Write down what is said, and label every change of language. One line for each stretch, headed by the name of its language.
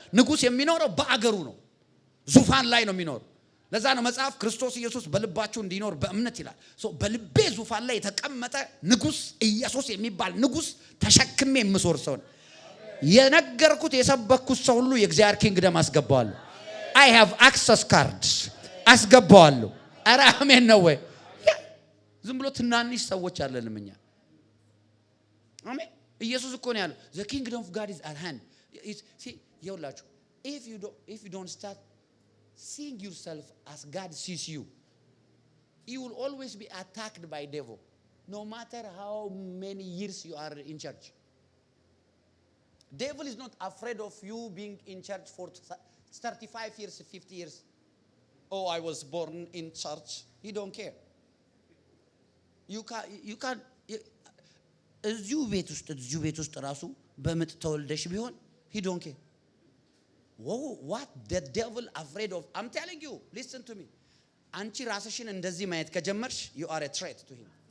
Amharic: ንጉስ የሚኖረው በአገሩ ነው፣ ዙፋን ላይ ነው የሚኖረው። ለዛ ነው መጽሐፍ ክርስቶስ ኢየሱስ በልባችሁ እንዲኖር በእምነት ይላል። በልቤ ዙፋን ላይ የተቀመጠ ንጉስ ኢየሱስ የሚባል ንጉስ ተሸክሜ የምሶር ሰው ነው። የነገርኩት የሰበኩት ሰው ሁሉ የእግዚአብሔር ኪንግደም አስገባዋለሁ።
English: I have access cards
Amharic: አስገባዋለሁ። ኧረ አሜን ነው ወይ? ዝም ብሎ ትናንሽ ሰዎች አይደለም እኛ። አሜን። ኢየሱስ እኮ ነው ያለው
English: the kingdom of God is at hand. See
Amharic: ይኸውላችሁ
English: if you don't start seeing yourself as God sees you, you will always be attacked by devil no matter how many years you are in church. Devil is not afraid of you being in church for 35 years 50 years. Oh, I was born in church. He don't care. You can
Amharic: እዚሁ ቤት ውስጥ ራሱ በምጥ ተወልደሽ ቢሆን
English: he don't care. What the devil afraid of? I'm telling you, listen to me.
Amharic: አንቺ ራስሽን እንደዚህ ማየት ከጀመርሽ
English: you are a threat to him.